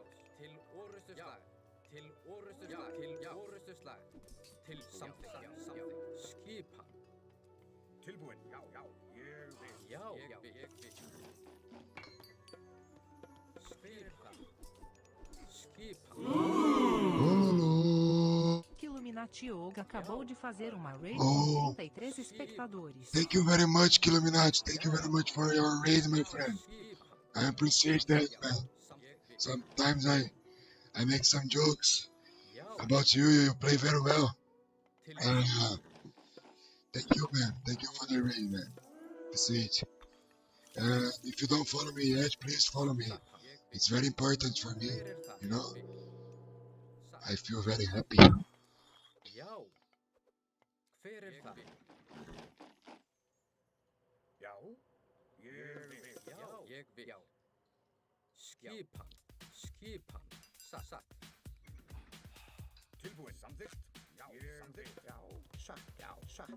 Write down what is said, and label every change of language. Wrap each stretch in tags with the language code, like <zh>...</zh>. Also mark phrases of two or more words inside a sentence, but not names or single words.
<is>Til orustuslag. Til orustuslag. Til orustuslag. Til samþykkt. Já. Samþykkt. Skipan. Tilbúin. Já, já. Ég vil. Já. Ég vil. Ég vil. Skipan. Skipan.</is> <pt>Oh, Que Illuminati Yoga acabou de fazer uma raid Oh. com 33 espectadores.</pt> <en>thank you very much, Killuminati. Thank you very much for your raid, my friend. I appreciate that, man. Sometimes I make some jokes about you. You play very well. And thank you, man. Thank you for the raid, man. Appreciate. If you don't follow me yet, please follow me. It's very important for me. You know, I feel very happy.</en> <is>Já. Hver er það? Já. Ég vil. Já. Ég vil. Já. Skipan. Skipan. Satt. Tilbúin. Samþykkt. Já. Samþykkt. Já. Satt. Já. Satt.</is>